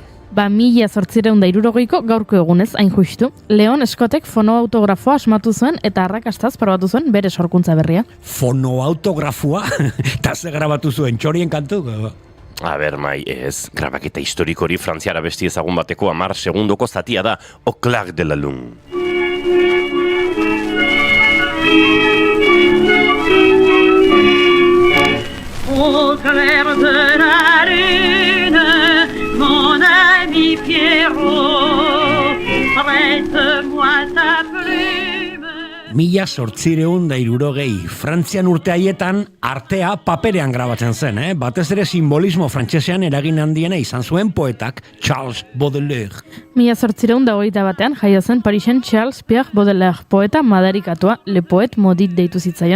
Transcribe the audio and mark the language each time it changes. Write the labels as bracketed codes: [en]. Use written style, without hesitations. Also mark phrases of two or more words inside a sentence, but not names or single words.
[eu] 1860ko gaurko egunez, hain justu. Leon Scottek fonoautografoa asmatu zuen eta arrakastaz probatu zuen bere sorkuntza berria. Fonoautografua? Eta ze grabatu zuen, txorien kantu? A ber, mai, ez, grabaketa historikori frantziara besti ezagun bateko 10 segundoko zatia da, [fr] Au clair de la lune. Au clair de la lune, mon ami Pierrot, prête-moi ta plume. [eu] 1860 Frantzian urte haietan artea paperean grabatzen zen, Batez ere simbolismo frantsesean eragin handiena izan zuen poetak Charles Baudelaire. 1821 jaio zen Parisen Charles Pierre Baudelaire, poeta madarikatua, [fr] Le Poet Maudit [eu] deitu zitzaion.